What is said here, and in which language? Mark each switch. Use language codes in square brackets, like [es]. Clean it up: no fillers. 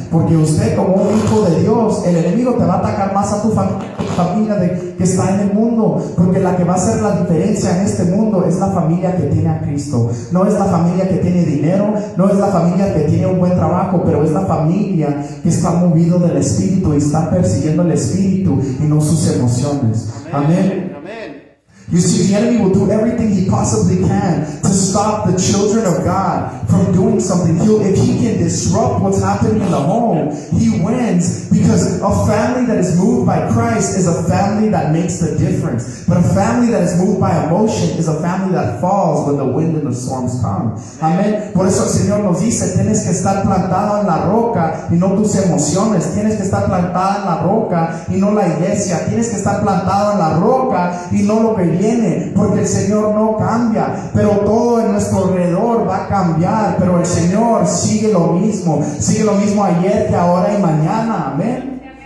[es] Porque usted, como un hijo de Dios, el enemigo te va a atacar más a tu familia que está en el mundo, porque la que va a hacer la diferencia en este mundo es la familia que tiene a Cristo. No es la familia que tiene dinero, no es la familia que tiene un buen trabajo, pero es la familia que está movido del Espíritu y está persiguiendo el Espíritu y no sus emociones. Amén. [en] You see, the enemy will do everything he possibly can to stop the children of God from doing something. If he can disrupt what's happening in the home, he wins, because a family that is moved by Christ is a family that makes the difference. But a family that is moved by emotion is a family that falls when the wind and the storms come. [es] Amén. Por eso el Señor nos dice, tienes que estar plantado en la roca y no tus emociones. Tienes que estar plantada en la roca y no la iglesia. Tienes que estar plantado en la roca y no lo que viene, porque el Señor no cambia, pero todo en nuestro alrededor va a cambiar, pero el Señor sigue lo mismo ayer, que ahora y mañana. Amén.